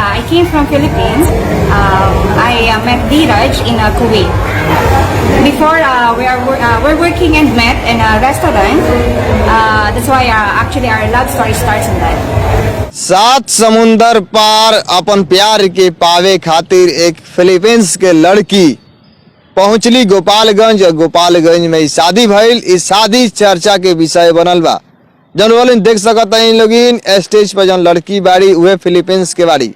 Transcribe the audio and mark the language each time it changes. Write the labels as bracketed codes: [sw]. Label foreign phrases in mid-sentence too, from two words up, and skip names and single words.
[en] came from Philippines. I met Dheeraj in Kuwait. Before we're working and met in a restaurant. That's why actually our love story starts in that. [bho] सात समुंदर पार अपन प्यार के पावे खातिर एक फिलीपींस के लड़की पहुंचली गोपालगंज और गोपालगंज में शादी भइल। इस शादी चर्चा के विषय बनल बा। जन वाले देख सकता है इन लोगिन स्टेज पर जन लड़की बाड़ी उहे फिलीपींस के बाड़ी।